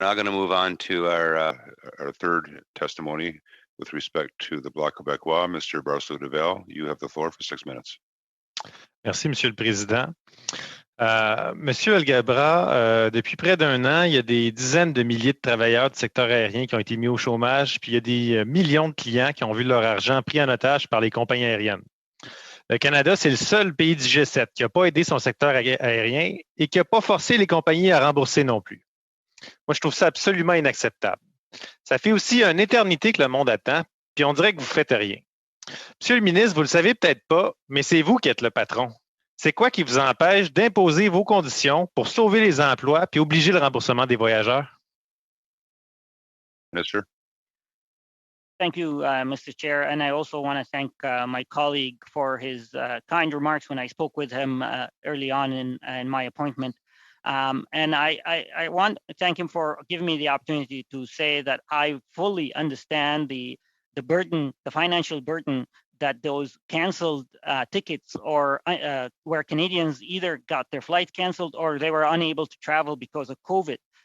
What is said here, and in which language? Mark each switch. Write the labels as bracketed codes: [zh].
[en] Now going to move on to our third testimony with respect to the Bloc québécois. Mr. Barsalou-Duval, you have the floor for 6 minutes. [fr] Merci, Monsieur le Président. Monsieur Alghabra, depuis près d'un an, il y a des dizaines de milliers de travailleurs du secteur aérien qui ont été mis au chômage, puis il y a des millions de clients qui ont vu leur argent pris en otage par les compagnies aériennes. Le Canada, c'est le seul pays du G7 qui n'a pas aidé son secteur aérien et qui n'a pas forcé les compagnies à rembourser non plus. Moi, je trouve ça absolument inacceptable. Ça fait aussi une éternité que le monde attend, puis on dirait que vous ne faites rien. Monsieur le ministre, vous ne le savez peut-être pas, mais c'est vous qui êtes le patron. C'est quoi qui vous empêche d'imposer vos conditions pour sauver les emplois puis obliger le remboursement des voyageurs? Ministre. [en] Thank you, Mr. Chair. And I also want to thank my colleague for his kind remarks when I spoke with him early on in my appointment. And I want to thank him for giving me the opportunity to say that I fully understand the burden, the financial burden that those canceled tickets or where Canadians either got their flight canceled or they were unable to travel because of COVID.